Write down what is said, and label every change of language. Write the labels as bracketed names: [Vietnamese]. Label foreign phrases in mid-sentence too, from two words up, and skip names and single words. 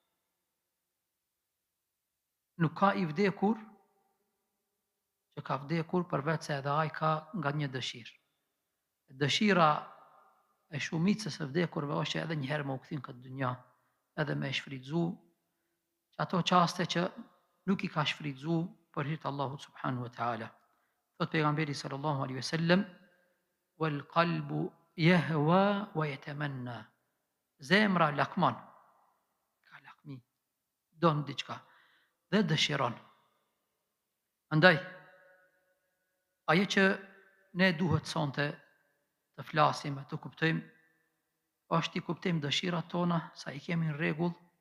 [Albanian] Nuk ka i vdekur që ka vdekur përveç se edhe ai ka nga një dëshirë. Dëshira e shumicës së vdekurve është edhe një herë më u kthin këtë dunja, edhe me shfrytzu ato çaste që nuk i ka shfrytzu për hir të Allahut [Arabic] سبحانه وتعالى. [Albanian] Thot pejgamberi [Arabic] صلى الله عليه وسلم والقلب يهوى ويتمنى." [Albanian] Zemra lakmon, ka lakmi, don diçka dhe dëshiron. Andaj, ajo që ne duhet sonte të flasim e të kuptojmë, është i kuptojmë dëshirat tona, sa i kemi në rregull,